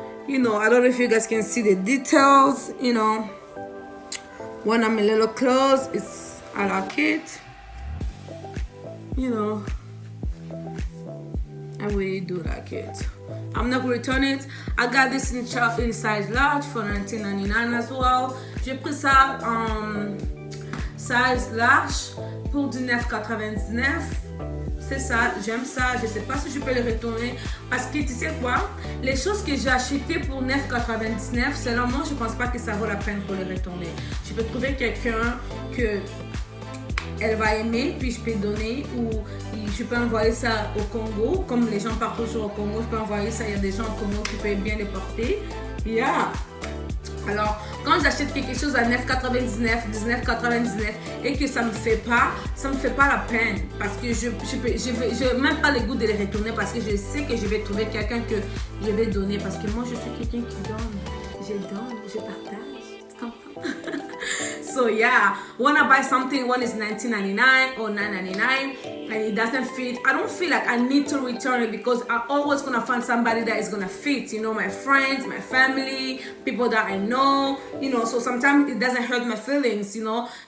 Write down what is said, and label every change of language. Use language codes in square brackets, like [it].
[en] You know, I don't know if you guys can see the details. You know, when I'm a little close, I like it. You know, I really do like it. I'm not gonna return it. I got this in size large for $19.99 as well. [fr] J'ai pris ça en [en] size large [fr] pour du $9.99. C'est ça, j'aime ça. Je sais pas si je peux le retourner parce que tu sais quoi, les choses que j'ai achetées pour $9.99, selon moi, je pense pas que ça vaut la peine pour les retourner. Je peux trouver quelqu'un que elle va aimer, puis je peux donner, ou je peux envoyer ça au Congo, comme les gens partent toujours au Congo, je peux envoyer ça, il y a des gens au Congo qui peuvent bien les porter. Yeah. Alors, quand j'achète quelque chose à $9.99, $19.99 et que ça me fait pas la peine parce que je n'ai même pas le goût de les retourner parce que je sais que je vais trouver quelqu'un que je vais donner parce que moi je suis quelqu'un qui donne, je partage, tu comprends? [en] So yeah, when I buy something, one is $19.99 or $9.99 and it doesn't fit, I don't feel like I need to return it because I'm always gonna find somebody that is gonna fit, you know, my friends, my family, people that I know, you know, so sometimes it doesn't hurt my feelings, you know.